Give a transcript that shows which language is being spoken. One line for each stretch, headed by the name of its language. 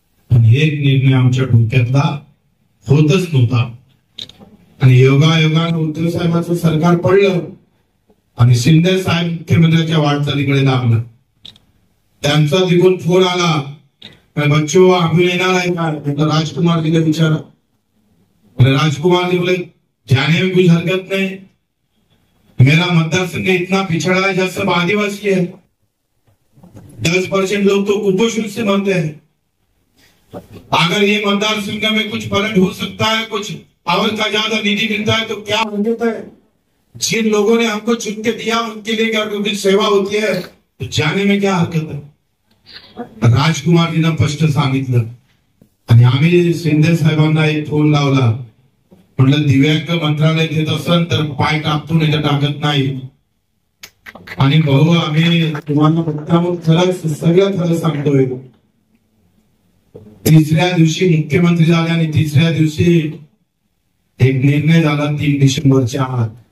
Marathi: आणि एक निर्णय आमच्या डोक्यातला होतच नव्हता. आणि योगायोगाने उद्धव साहेबांचं सरकार पडलं आणि शिंदे साहेब मुख्यमंत्र्यांच्या वाटचालीकडे लागलं. त्यांचा तिकडून फोन आला, बच्चू आम्ही येणार आहे का? राजकुमार तिला विचारा.
Hindi: बोले राजकुमार जी बोले जाने में कुछ हरकत नहीं, मेरा मतदार संघ इतना पिछड़ा है जब सब आदिवासी है, 10% लोग तो कुपोषण से मरते हैं। अगर ये मतदार संघ में कुछ पलट हो सकता है, कुछ पावर का ज्यादा निधि मिलता है तो क्या हो जाता है। जिन लोगों ने हमको चुन के दिया उनके लिए क्या कुछ सेवा होती है तो जाने में क्या हरकत है।
Marathi: राजकुमारजींना स्पष्ट सांगितलं आणि आम्ही शिंदे साहेबांना एक फोन लावला, म्हटलं दिव्यांग मंत्रालय देत असेल तर पाय टाकतो नाही तर टाकत नाही। आणि भाऊ आम्ही तुम्हाला खरंच सगळं खरं सांगतोय, तिसऱ्या दिवशी मुख्यमंत्री झाले आणि तिसऱ्या दिवशी एक निर्णय झाला 3 डिसेंबरच्या आत।